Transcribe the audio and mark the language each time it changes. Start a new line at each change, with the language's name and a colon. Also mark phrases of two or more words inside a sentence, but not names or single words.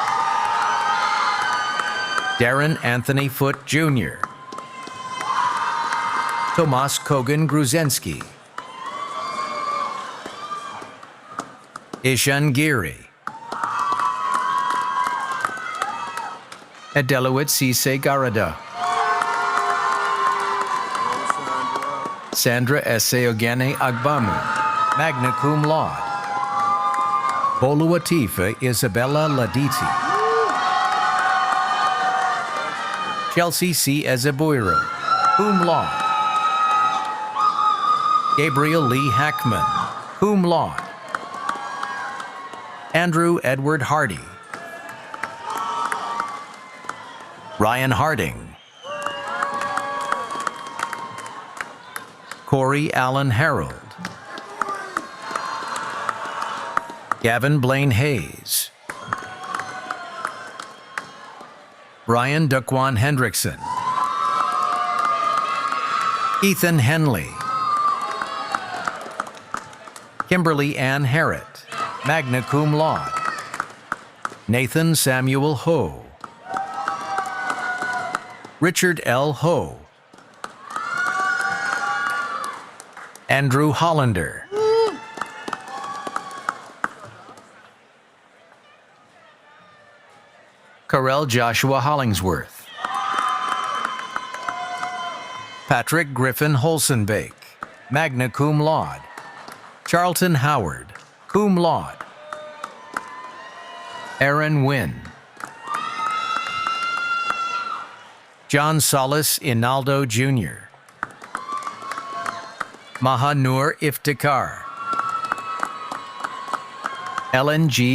English: Darren Anthony Foote Jr., Tomas Kogan Gruzensky, Ishan Giri, Adelowit Sise Garada, Sandra Eseogene Agbamu,
Latin: magna cum laude.
English: Boluatifa Isabella Laditi, Chelsea C. Ezebuiro,
Latin: cum laude.
English: Gabriel Lee Hackman,
Latin: cum laude.
English: Andrew Edward Hardy, Ryan Harding, Corey Allen Harold, Gavin Blaine Hayes, Brian Duquan Hendrickson, Ethan Henley, Kimberly Ann Harrett,
Latin: magna cum laude.
English: Nathan Samuel Ho, Richard L. Ho, Andrew Hollander, Karel Joshua Hollingsworth, Patrick Griffin Holsenbake,
Latin: magna cum laude.
English: Charlton Howard,
Latin: cum laude.
English: Aaron Wynn, John Solis Inaldo Jr., Mahanur Iftikhar, Ellen G.